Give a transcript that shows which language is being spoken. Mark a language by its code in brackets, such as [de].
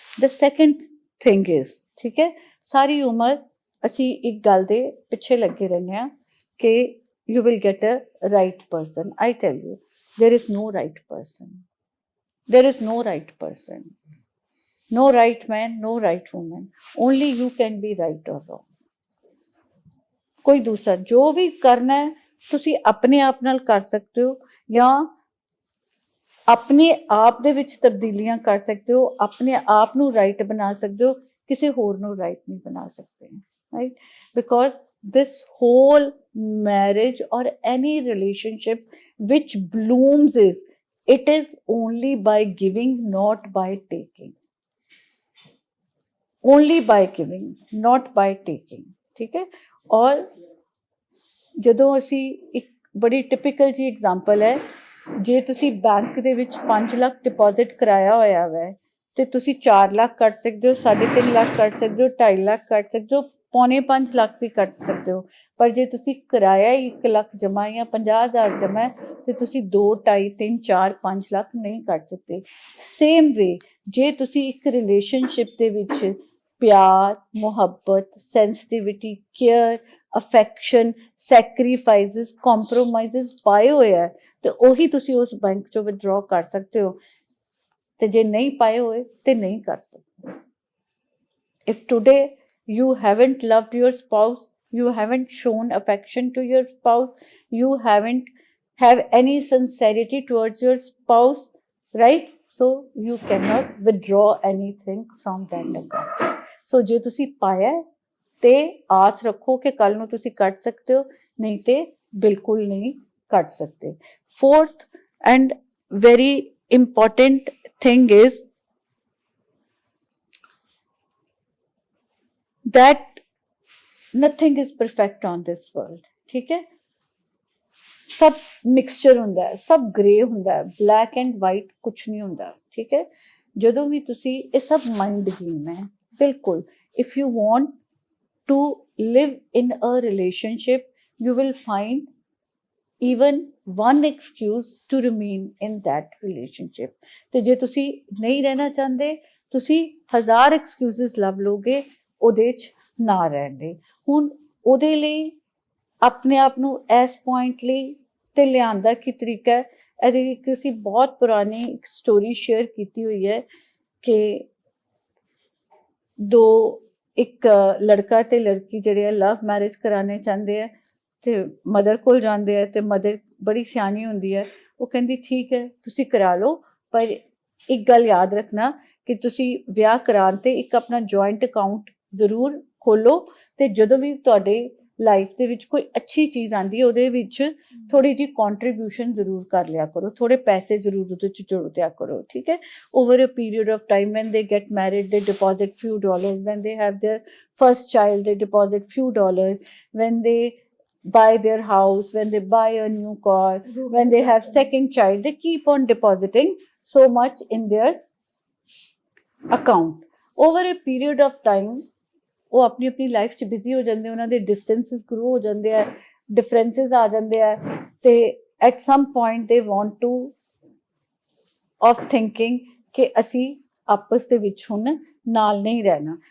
[en] The second thing is, [hi] ठीक है, सारी उम्र [pa] ਅਸੀਂ ਇੱਕ ਗੱਲ ਦੇ ਪਿੱਛੇ ਲੱਗੇ ਰਹਿੰਦੇ ਹਾਂ ਕਿ [en] you will get a right person. I tell you, there is no right person. There is no right person. No right man, no right woman. Only you can be right or wrong. [pa] ਕੋਈ ਦੂਸਰਾ ਜੋ ਵੀ ਕਰਨਾ ਹੈ ਤੁਸੀਂ ਆਪਣੇ ਆਪ ਨਾਲ ਕਰ ਸਕਦੇ ਹੋ ਜਾਂ ਆਪਣੇ ਆਪ ਦੇ ਵਿੱਚ ਤਬਦੀਲੀਆਂ ਕਰ ਸਕਦੇ ਹੋ, ਆਪਣੇ ਆਪ ਨੂੰ ਰਾਈਟ ਬਣਾ ਸਕਦੇ ਹੋ, ਕਿਸੇ ਹੋਰ ਨੂੰ ਰਾਈਟ ਨਹੀਂ ਬਣਾ ਸਕਦੇ, right? [en] Because this whole marriage or any relationship which blooms is, it is only by giving, not by taking. Only by giving, not by taking. [hi] ठीक है, और [pa] ਜਦੋਂ ਅਸੀਂ ਇੱਕ ਬੜੀ ਟਿਪੀਕਲ ਜੀ ਐਗਜ਼ਾਮਪਲ ਹੈ, ਜੇ ਤੁਸੀਂ ਬੈਂਕ ਦੇ ਵਿੱਚ 5 ਲੱਖ ਡਿਪੋਜ਼ਿਟ ਕਰਾਇਆ ਹੋਇਆ ਵੈ ਤੇ ਤੁਸੀਂ 4 ਲੱਖ ਕੱਢ ਸਕਦੇ ਹੋ, 3.5 ਲੱਖ ਕੱਢ ਸਕਦੇ ਹੋ, 2.5 ਲੱਖ ਕੱਢ ਸਕਦੇ ਹੋ, 4.25 ਲੱਖ ਵੀ ਕੱਢ ਸਕਦੇ ਹੋ, ਪਰ ਜੇ ਤੁਸੀਂ ਕਰਾਇਆ 1 ਲੱਖ ਜਮ੍ਹਾਂ ਜਾਂ 50,000 ਜਮ੍ਹਾਂ ਤੇ ਤੁਸੀਂ 2, 2.5, 3, 4, 5 ਲੱਖ ਨਹੀਂ ਕੱਢ ਸਕਦੇ. ਸੇਮ ਵੇ ਜੇ ਤੁਸੀਂ ਇੱਕ ਰਿਲੇਸ਼ਨਸ਼ਿਪ ਦੇ ਵਿੱਚ ਪਿਆਰ, ਮੁਹੱਬਤ, ਸੈਂਸਿਟੀਵਿਟੀ, ਕੇਅਰ, ਅਫੈਕਸ਼ਨ, ਸੈਕਰੀਫਾਈਸਿਸ, ਕੰਪਰੋਮਾਈਜ਼ਸ ਪਾਏ ਹੋਏ ਹੈ ਤੇ ਉਹੀ ਤੁਸੀਂ ਉਸ ਬੈਂਕ ਚੋਂ ਵਿਦਡਰਾਅ ਕਰ ਸਕਦੇ ਹੋ, ਤੇ ਜੇ ਨਹੀਂ ਪਾਏ ਹੋਏ ਤੇ ਨਹੀਂ ਕਰ ਸਕਦੇ. If today [en] you haven't loved your spouse, you haven't shown affection to your spouse, you haven't have any sincerity towards your spouse, right? So you cannot withdraw anything from that account. [pa] So ਜੇ ਤੁਸੀਂ ਪਾਇਆ ਤੇ ਆਸ ਰੱਖੋ ਕਿ ਕੱਲ ਨੂੰ ਤੁਸੀਂ ਕੱਢ ਸਕਦੇ ਹੋ, ਨਹੀਂ ਤੇ ਬਿਲਕੁਲ ਨਹੀਂ ਕੱਢ ਸਕਦੇ. [en] Fourth and very important thing is that nothing is perfect on this world, [hi] ठीक है, सब [pa] ਮਿਕਸਚਰ ਹੁੰਦਾ ਹੈ, ਸਭ ਗ੍ਰੇ ਹੁੰਦਾ ਹੈ, ਬਲੈਕ ਐਂਡ ਵਾਈਟ ਕੁਛ ਨਹੀਂ ਹੁੰਦਾ, ਠੀਕ ਹੈ। ਜਦੋਂ ਵੀ ਤੁਸੀਂ, ਇਹ ਸਭ ਮਾਈਂਡ ਗੇਮ ਹੈ ਬਿਲਕੁਲ। [en] If you want to live in a relationship, you will find even one excuse to remain in that relationship। [pa] ਤੇ ਜੇ ਤੁਸੀਂ ਨਹੀਂ ਰਹਿਣਾ ਚਾਹੁੰਦੇ, ਤੁਸੀਂ 1000 excuses ਲੱਭ ਲੋਗੇ ਉਹਦੇ 'ਚ ਨਾ ਰਹਿਣ ਦੇ। ਹੁਣ ਉਹਦੇ ਲਈ ਆਪਣੇ ਆਪ ਨੂੰ ਇਸ ਪੁਆਇੰਟ ਲਈ ਤੇ ਲਿਆਉਣ ਦਾ ਕੀ ਤਰੀਕਾ ਹੈ, ਇਹਦੀ ਇੱਕ ਅਸੀਂ ਬਹੁਤ ਪੁਰਾਣੀ ਇੱਕ ਸਟੋਰੀ ਸ਼ੇਅਰ ਕੀਤੀ ਹੋਈ ਹੈ ਕਿ ਇੱਕ ਲੜਕਾ ਤੇ ਲੜਕੀ ਜਿਹੜੇ ਆ ਲਵ ਮੈਰਿਜ ਕਰਾਉਣੇ ਚਾਹੁੰਦੇ ਆ ਤੇ ਮਦਰ ਕੋਲ ਜਾਂਦੇ ਆ ਤੇ ਮਦਰ ਬੜੀ ਸਿਆਣੀ ਹੁੰਦੀ ਹੈ, ਉਹ ਕਹਿੰਦੀ ਠੀਕ ਹੈ ਤੁਸੀਂ ਕਰਾ ਲਓ, ਪਰ ਇੱਕ ਗੱਲ ਯਾਦ ਰੱਖਣਾ ਕਿ ਤੁਸੀਂ ਵਿਆਹ ਕਰਾਉਣ ਤੇ ਇੱਕ ਆਪਣਾ ਜੁਆਇੰਟ ਅਕਾਊਂਟ ਜ਼ਰੂਰ ਖੋਲੋ, ਤੇ ਜਦੋਂ ਵੀ ਤੁਹਾਡੇ ਲਾਈਫ ਦੇ ਵਿੱਚ ਕੋਈ ਅੱਛੀ ਚੀਜ਼ ਆਉਂਦੀ ਹੈ ਉਹਦੇ ਵਿੱਚ ਥੋੜੀ ਜਿਹੀ ਕੰਟਰੀਬਿਊਸ਼ਨ ਜ਼ਰੂਰ ਕਰ ਲਿਆ ਕਰੋ, ਥੋੜੇ ਪੈਸੇ ਜ਼ਰੂਰ ਉਹਦੇ 'ਚ ਜੋੜ ਦਿਆ ਕਰੋ, ਠੀਕ ਹੈ। [en] Over a period of time when they get married they deposit few dollars, when they have their first child they deposit few dollars, when they buy their house, when they buy a new car, when they have second child, they keep on depositing so much in their account. Over a period of time [pa] ਉਹ ਆਪਣੀ ਆਪਣੀ life 'ਚ busy ਹੋ ਜਾਂਦੇ, ਉਹਨਾਂ ਦੇ ਡਿਸਟੈਂਸਿਸ grow ਹੋ ਜਾਂਦੇ ਆ, ਡਿਫਰੈਂਸਿਸ ਆ ਜਾਂਦੇ ਆ, ਤੇ [en] at some point they want to of thinking [pa] ਕਿ ਅਸੀਂ ਆਪਸ ਦੇ ਵਿੱਚ ਹੁਣ ਨਾਲ ਨਹੀਂ ਰਹਿਣਾ।